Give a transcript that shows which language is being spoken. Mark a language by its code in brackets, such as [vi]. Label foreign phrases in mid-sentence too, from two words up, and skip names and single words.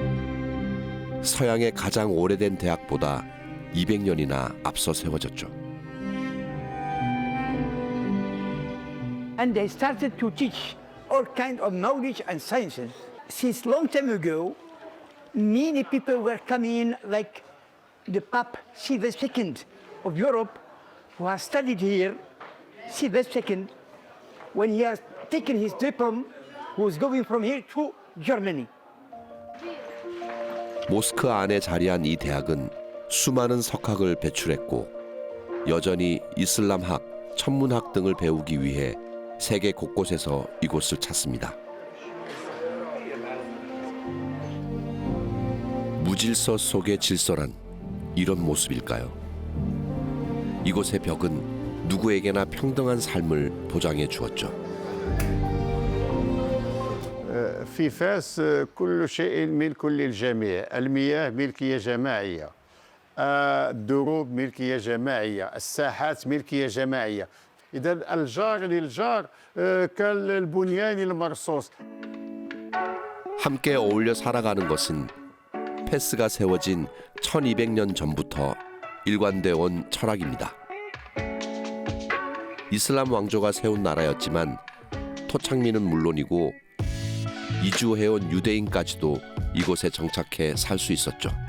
[ko] 서양의 가장 오래된 대학보다 200년이나 앞서 세워졌죠. [en] and they started to teach all kinds of knowledge and sciences. Since long time ago, many people were coming, like the Pope Sylvester II of Europe, who has studied here. Sylvester II, when he has taken his diploma, was going from here to Germany. [ko] 모스크 안에 자리한 이 대학은 수많은 석학을 배출했고 여전히 이슬람학, 천문학 등을 배우기 위해 세계 곳곳에서 이곳을 찾습니다. 무질서 속의 질서란 이런 모습일까요? 이곳의 벽은 누구에게나 평등한 삶을 보장해 주었죠. [ar] في فاس كل شيء ملك للجميع، المياه ملكية جماعية، الدروب ملكية جماعية، الساحات ملكية جماعية. إذا الجار للجار كالبنيان المرصوص. [ko] 함께 어울려 살아가는 것은 패스가 세워진 1200년 전부터 일관되어 온 철학입니다. 이슬람 왕조가 세운 나라였지만 토착민은 물론이고 이주해온 유대인까지도 이곳에 정착해 살 수 있었죠.